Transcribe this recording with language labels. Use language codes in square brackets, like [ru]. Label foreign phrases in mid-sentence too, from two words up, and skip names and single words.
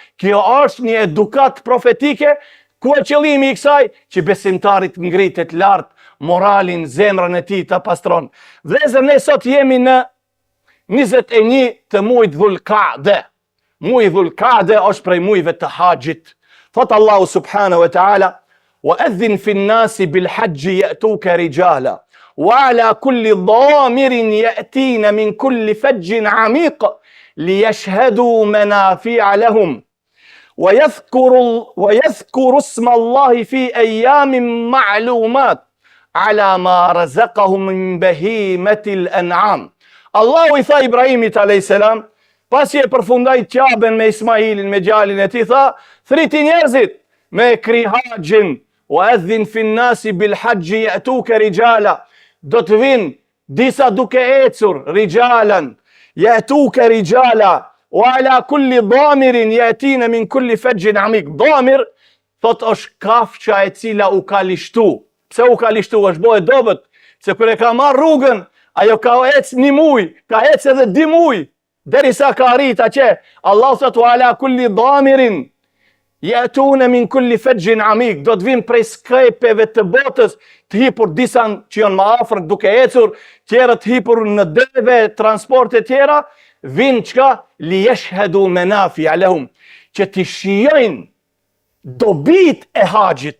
[sq] Kjo është një edukat profetike, ku e qëllimi i kësaj që besimtarit ngritet lart, moralin, zemrën e tij ta pastron. Vëllezër, ne sot jemi në 21 të muajit Dhulqa'de. Muaj Dhulqa'de është prej muajve të haxhit. [ar] Thot Allahu سبحانه وتعالى: "وأذن في الناس بالحج يأتوك رجالا وعلى كل ضامر يأتين من كل فج عميق ليشهدوا منافع لهم ويذكر اسم الله في أيام معلومات على ما رزقهم من بهيمة الأنعام. [sq] Allahu I tha Ibrahimit a.s. pasi e përfundoi qaben me Ismailin, me djalin e tij, tha, thriti njerëzit me kri haxhin, [ar] وأذن في الناس بالحج يأتوك رجالا, [sq] do të vinë disa duke ecur, [ar] رجالا يأتوك رجالا وعلى كل ضامر يأتين من كل فج عميق. [sq] Damir thot është kafsha e cila u ka lishtu. Pse u ka lishtu? Është bo e dobët, se kur e ka marrë rrugën, ajo ka ecë 1 muj, ka ecë edhe 2 muj, derisa ka arrit atje. [ar] Allah thot وعلى كل ضامر يأتون من كل فج عميق, [sq] do të vinë prej skajpeve të botës, të hipur, disa që janë më afër duke ecur, tjera të hipur në deve, transporte tjera, vinë çka? [ar] ليشهدوا منافع لهم, [sq] që të shijojnë dobit e haxhit.